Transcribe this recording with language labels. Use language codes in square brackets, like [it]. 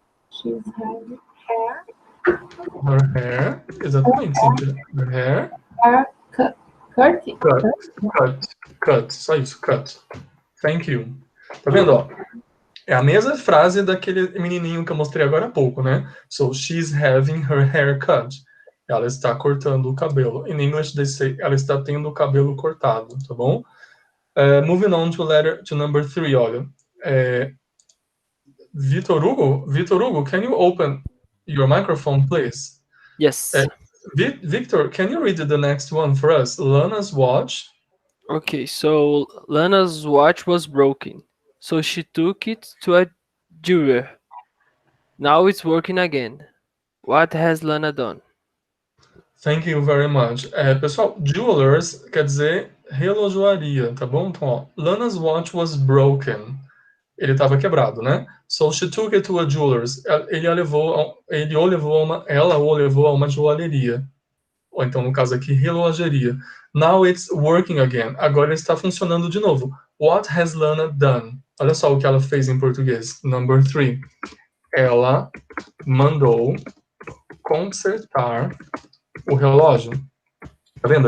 [en] She's having hair, Her hair. Exatamente, Cíntia. Her hair hair curtain. cut. Cut. Cut. [pt] Só isso, [en] cut. Thank you. [pt] Tá vendo, ó? É a mesma frase daquele menininho que eu mostrei agora há pouco, né? [en] So, she's having her hair cut. [pt] Ela está cortando o cabelo. [en] In English, they say [pt] ela está tendo o cabelo cortado, tá bom? [en] Moving on to number three, olha. É, Vitor Hugo, can you open your microphone, please? Uh, Yes. Victor, can you read the next one for us? Lana's watch. Okay, so Lana's watch was broken, so she took it to a jeweler. Now it's working again. What has Lana done? Thank you very much. [pt] Pessoal, jewelers quer dizer relojoaria, tá bom? Então, ó, [en] Lana's watch was broken. [pt] Ele estava quebrado, né? [en] So she took it to a jeweler's. [pt] Ela o levou a uma joalheria. Ou então, no caso aqui, relojaria. [en] Now it's working again. [pt] Agora está funcionando de novo. [en] What has Lana done? [pt] Olha só o que ela fez em português. [en] Number three. [pt] Ela mandou consertar o relógio. Tá vendo?